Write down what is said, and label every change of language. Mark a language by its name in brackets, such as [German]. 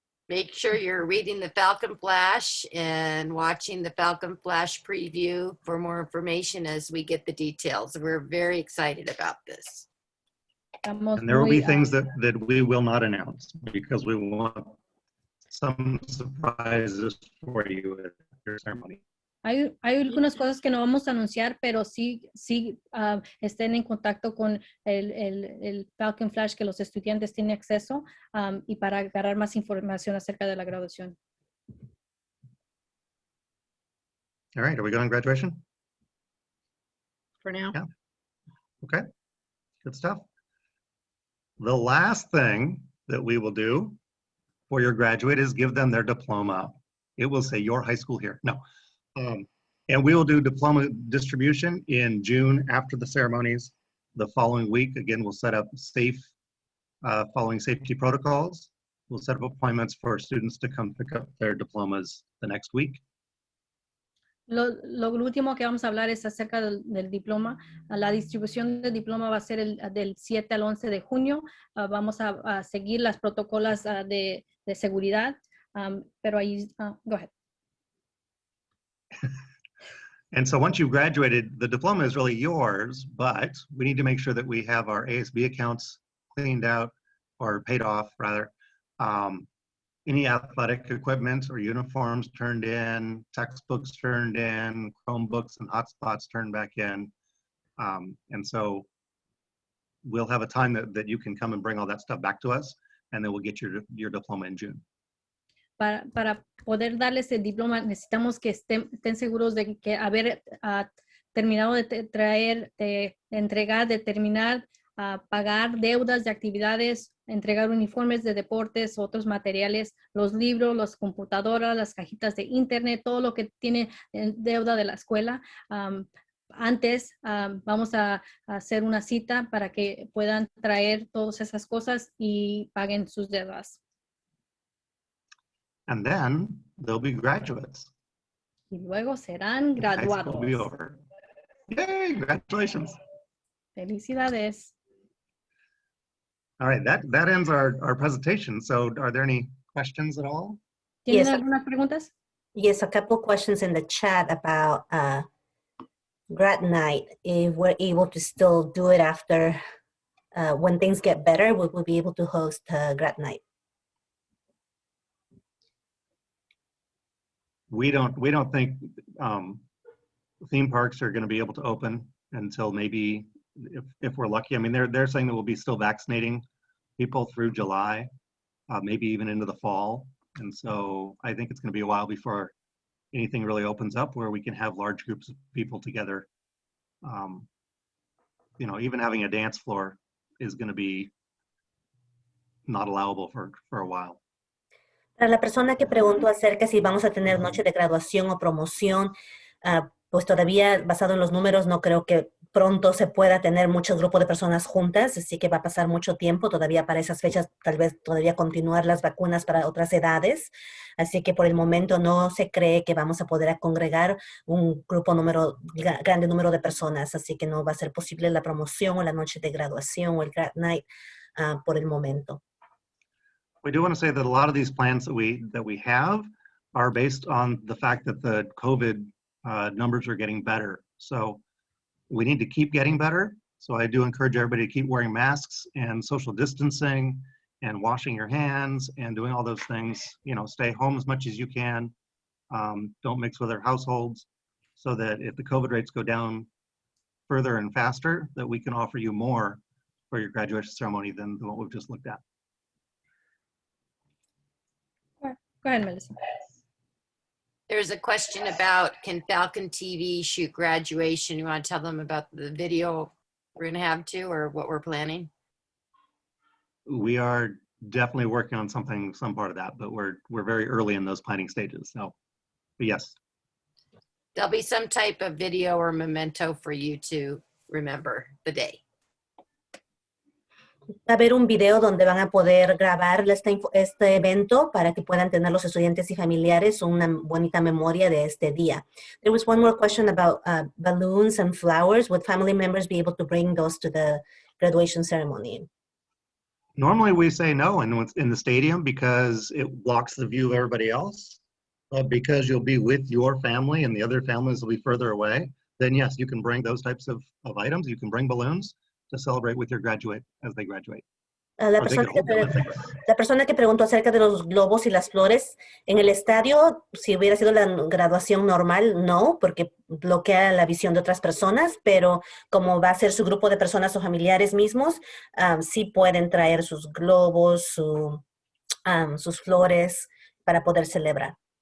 [English] Make sure you're reading the Falcon Flash and watching the Falcon Flash preview for more information as we get the details. We're very excited about this. [Spanish] Estamos [English] And there will [Spanish] muy, [English] be things that we will not announce because we want some surprises for you at your ceremony. [Spanish] Hay algunas cosas que no vamos a anunciar, pero sí estén en contacto con el Falcon Flash que los estudiantes tienen acceso y para agarrar más información acerca de la graduación. [English] All right, are we going on graduation? For now. Yeah. Okay, good stuff. The last thing that we will do for your graduate is give them their diploma. It will say your high school here. No. And we will do diploma distribution in June after the ceremonies. The following week, again, we'll set up following safety protocols. We'll set up appointments for students to come pick up their diplomas the next week. [Spanish] Lo último que vamos a hablar es acerca del diploma. La distribución del diploma va a ser del 7 al 11 de junio. Vamos a seguir las protocolos de seguridad, pero ahí, [English] go ahead. And so once you've graduated, the diploma is really yours, but we need to make sure that we have our ASB accounts cleaned out or paid off rather. Any athletic equipment or uniforms turned in, textbooks turned in, Chromebooks and hotspots turned back in. And so we'll have a time that you can come and bring all that stuff back to us, and then we'll get your diploma in June. [Spanish] Para poder darles el diploma, necesitamos que estén seguros de que haber terminado de traer, de entregar, de terminar, pagar deudas de actividades, entregar uniformes de deportes, otros materiales, los libros, las computadoras, las cajitas de internet, todo lo que tiene deuda de la escuela. Antes vamos a hacer una cita para que puedan traer todas esas cosas y paguen sus deudas. [English] And then they'll be graduates. [Spanish] Y luego serán [English] High school will be [Spanish] graduados. [English] over. Yay, congratulations. [Spanish] Felicidades. [English] All right, that ends our presentation. So are there any questions at all? [Spanish] ¿Tienen [English] Yes. [Spanish] algunas preguntas? [English] Yes, a couple questions in the chat about Grad Night. If we're able to still do it after, when things get better, we will be able to host Grad Night. We don't think theme parks are going to be able to open until maybe, if we're lucky. I mean, they're saying that we'll be still vaccinating people through July, maybe even into the fall. And so I think it's going to be a while before anything really opens up where we can have large groups of people together. You know, even having a dance floor is going to be not allowable for a while. [Spanish] Para la persona que preguntó acerca si vamos a tener noche de graduación o promoción, pues todavía basado en los números no creo que pronto se pueda tener muchos grupos de personas juntas, así que va a pasar mucho tiempo todavía para esas fechas, tal vez todavía continuar las vacunas para otras edades, así que por el momento no se cree que vamos a poder congregar un grande número de personas, así que no va a ser posible la promoción o la noche de graduación o el Grad Night por el momento. [English] We do want to say that a lot of these plans that we have are based on the fact that the COVID numbers are getting better. So we need to keep getting better. So I do encourage everybody to keep wearing masks and social distancing and washing your hands and doing all those things. You know, stay home as much as you can. Don't mix with other households, so that if the COVID rates go down further and faster, that we can offer you more for your graduation ceremony than what we've just looked at. Go ahead, Melissa. There's a question about, can Falcon TV shoot graduation? You want to tell them about the video we're going to have too, or what we're planning? We are definitely working on some part of that, but we're very early in those planning stages. So, but yes. There'll be some type of video or memento for you to remember the day. [Spanish] Va a haber un video donde van a poder grabar este evento para que puedan tener los estudiantes y familiares una bonita memoria de este día. [English] There was one more question about balloons and flowers. Would family members be able to bring those to the graduation ceremony? Normally we say no in the stadium because it blocks the view of everybody else. But because you'll be with your family and the other families will be further away, then yes, you can bring those types of items. You can bring balloons to celebrate with your graduate as they graduate. [Spanish] La persona que preguntó acerca de los globos y las flores, en el estadio, si hubiera sido la graduación normal, no, porque bloquea la visión de otras personas, pero como va a ser su grupo de personas o familiares mismos, sí pueden traer sus globos, sus flores para poder celebrar.